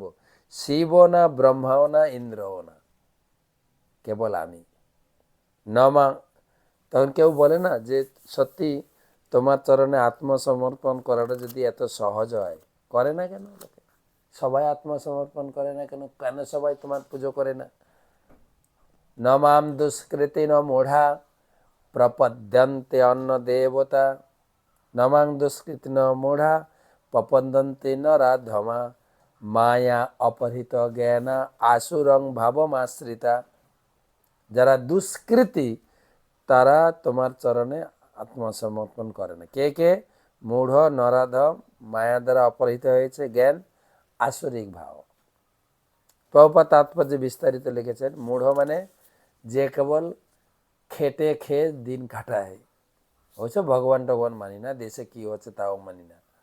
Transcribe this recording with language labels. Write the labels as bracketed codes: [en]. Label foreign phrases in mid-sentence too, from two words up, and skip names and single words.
[bn] শিব না, ব্রহ্মাও না, ইন্দ্রও না, কেবল আমি। নমা, তখন কেউ বলে না যে সত্যি তোমার চরণে আত্মসমর্পণ করাটা যদি এত সহজ হয়, করে না কেন লোকে? সবাই আত্মসমর্পণ করে না কেন? কেন সবাই তোমার পুজো করে না? [sa] নমাম দুষ্কৃতি ন মূঢ়া প্রপদ্যন্তে অন্য দেবতা, নমাং দুষ্কৃতি ন মূঢ়া প্রপদ্যন্তে ন রাধমা, মায়া অপহৃত জ্ঞানা আসুরং ভাবমাশ্রিতা। [bn] যারা দুষ্কৃতি, তারা তোমার চরণে আত্মসমর্পণ করে না। কে কে? মূঢ়, নরাধম, মায়া দ্বারা অপহৃত হয়েছে জ্ঞান, আসরিক ভাব। প্রভুপাদ তাৎপর্য বিস্তারিত লিখেছেন, মূঢ় মানে যে কেবল খেটে খেয়ে দিন কাটায়, হচ্ছে ভগবান টগবান মানি না, দেশে কি হচ্ছে তাও মানি না।